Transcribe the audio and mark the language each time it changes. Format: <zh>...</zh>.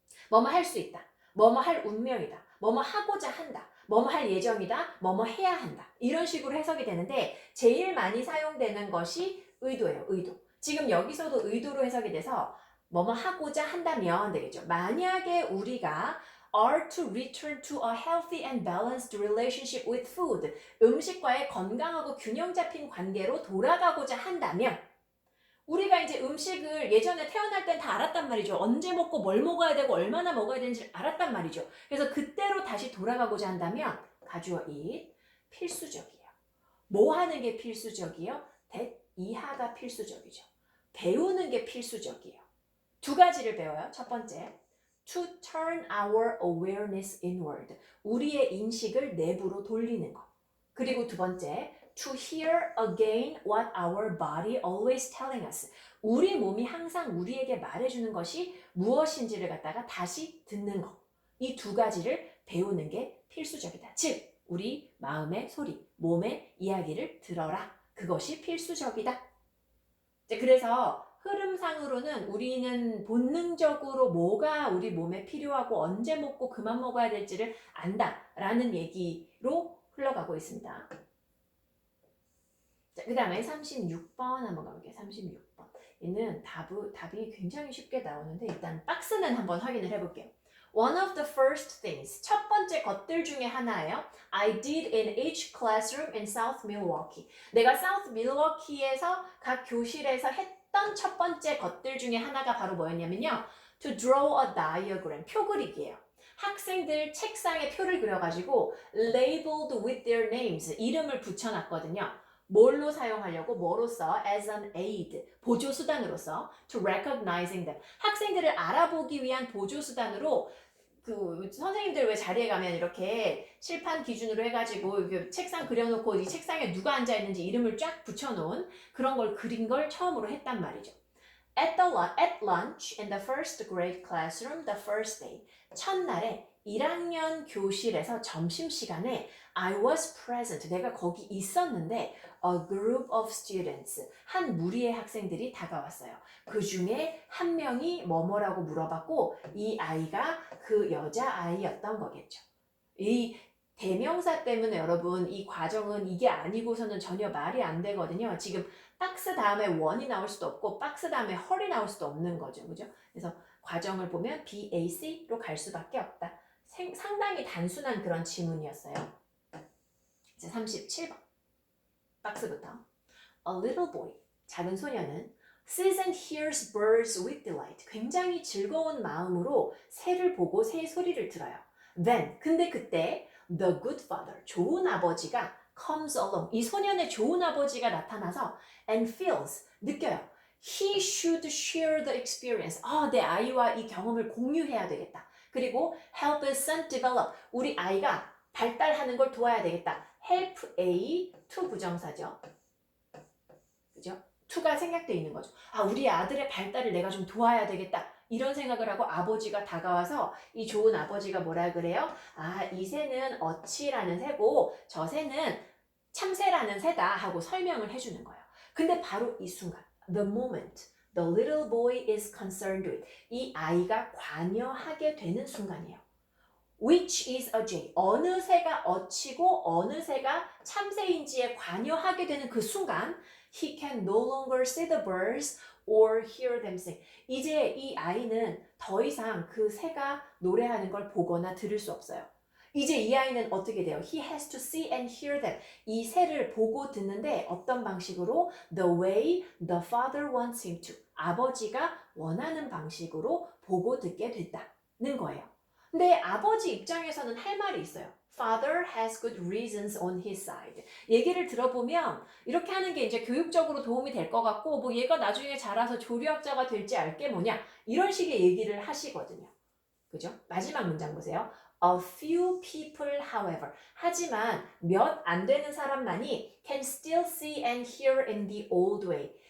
<ko>뭐뭐 할 수 있다. 뭐뭐 할 운명이다. 뭐뭐 하고자 한다. 뭐뭐 할 예정이다. 뭐뭐 해야 한다. 이런 식으로 해석이 되는데 제일 많이 사용되는 것이 의도예요. 의도. 지금 여기서도 의도로 해석이 돼서 뭐뭐 하고자 한다면 되겠죠. 만약에 우리가</ko> <en>are to return to a healthy and balanced relationship with food.</en> <ko>음식과의 건강하고 균형 잡힌 관계로 돌아가고자 한다면 우리가 이제 음식을 예전에 태어날 땐 다 알았단 말이죠. 언제 먹고 뭘 먹어야 되고 얼마나 먹어야 되는지 알았단 말이죠. 그래서 그때로 다시 돌아가고자 한다면 가주어 it 필수적이에요. 뭐 하는 게 필수적이에요? that 이하가 필수적이죠. 배우는 게 필수적이에요. 2가지를 배워요. 첫 번째,</ko> <en>to turn our awareness inward.</en> <ko>우리의 인식을 내부로 돌리는 것. 그리고 2번째,</ko> <en>to hear again what our body always telling us.</en> <ko>우리 몸이 항상 우리에게 말해주는 것이 무엇인지를 갖다가 다시 듣는 것. 이 2가지를 배우는 게 필수적이다. 즉, 우리 마음의 소리, 몸의 이야기를 들어라. 그것이 필수적이다. 자, 그래서 흐름상으로는 우리는 본능적으로 뭐가 우리 몸에 필요하고 언제 먹고 그만 먹어야 될지를 안다라는 얘기로 흘러가고 있습니다. 자, 그 다음에 36번 한번 가볼게요. 36번. 얘는 답이 굉장히 쉽게 나오는데 일단 박스는 한번 확인을 해볼게요.</ko> <en>One of the first things,</en> <ko>첫 번째 것들 중에 하나예요.</ko> <en>I did in each classroom in South Milwaukee.</en> <ko>내가 South Milwaukee에서 각 교실에서 했던 첫 번째 것들 중에 하나가 바로 뭐였냐면요.</ko> <en>To draw a diagram,</en> <ko>표 그리기예요. 학생들 책상에 표를 그려가지고</ko> <en>labeled with their names,</en> <ko>이름을 붙여놨거든요. 뭘로 사용하려고? 뭐로써?</ko> <en>As an aid,</en> <ko>보조수단으로서</ko> <en>to recognizing them.</en> <ko>학생들을 알아보기 위한 보조수단으로 그 선생님들 왜 자리에 가면 이렇게 칠판 기준으로 해가지고 책상 그려놓고 이 책상에 누가 앉아있는지 이름을 쫙 붙여놓은 그런 걸 그린 걸 처음으로 했단 말이죠.</ko> <en>At lunch in the first grade classroom the first day.</en> <ko>첫날에 1학년 교실에서 점심시간에</ko> <en>I was present.</en> <ko>내가 거기 있었는데</ko> <en>a group of students.</en> <ko>한 무리의 학생들이 다가왔어요. 그 중에 한 명이 뭐뭐라고 물어봤고 이 아이가 그 여자아이였던 거겠죠. 이 대명사 때문에 여러분 이 과정은 이게 아니고서는 전혀 말이 안 되거든요. 지금 박스 다음에 원이 나올 수도 없고 박스 다음에 헐이 나올 수도 없는 거죠. 그죠? 그래서 과정을 보면 BAC로 갈 수밖에 없다. 상당히 단순한 그런 지문이었어요. 이제 37번. 박스부터.</ko> <en>A little boy.</en> <ko>작은 소녀는</ko> <en>sees and hears birds with delight.</en> <ko>굉장히 즐거운 마음으로 새를 보고 새의 소리를 들어요.</ko> <en>Then,</en> <ko>근데 그때</ko> <en>the good father,</en> <ko>좋은 아버지가</ko> <en>comes along.</en> <ko>이 소년의 좋은 아버지가 나타나서</ko> <en>and feels,</en> <ko>느껴요.</ko> <en>He should share the experience.</en> <ko>내 아이와 이 경험을 공유해야 되겠다.</ko> <en>그리고 help his son develop.</en> <ko>우리 아이가 발달하는 걸 도와야 되겠다. help A, to 부정사죠. 그죠? to가 생략되어 있는 거죠. 우리 아들의 발달을 내가 좀 도와야 되겠다. 이런 생각을 하고 아버지가 다가와서 이 좋은 아버지가 뭐라 그래요? 이 새는 어치라는 새고 저 새는 참새라는 새다 하고 설명을 해주는 거예요. 근데 바로 이 순간,</ko> <en>the moment the little boy is concerned with,</en> <ko>이 아이가 관여하게 되는 순간이에요.</ko> <en>Which is a jay.</en> <ko>어느 새가 어치고 어느 새가 참새인지에 관여하게 되는 그 순간</ko> <en>he can no longer see the birds or hear them sing.</en> <ko>이제 이 아이는 더 이상 그 새가 노래하는 걸 보거나 들을 수 없어요. 이제 이 아이는 어떻게 돼요?</ko> <en>He has to see and hear them.</en> <ko>이 새를 보고 듣는데 어떤 방식으로?</ko> <en>The way the father wants him to.</en> <ko>아버지가 원하는 방식으로 보고 듣게 됐다는 거예요. 근데 아버지 입장에서는 할 말이 있어요.</ko> <en>Father has good reasons on his side.</en> <ko>얘기를 들어보면 이렇게 하는 게 이제 교육적으로 도움이 될 것 같고 뭐 얘가 나중에 자라서 조류학자가 될지 알게 뭐냐 이런 식의 얘기를 하시거든요. 그죠? 마지막 문장 보세요.</ko> <en>A few people, however.</en> <ko>하지만 몇 안 되는 사람만이</ko> <en>can still see and hear in the old way.</en>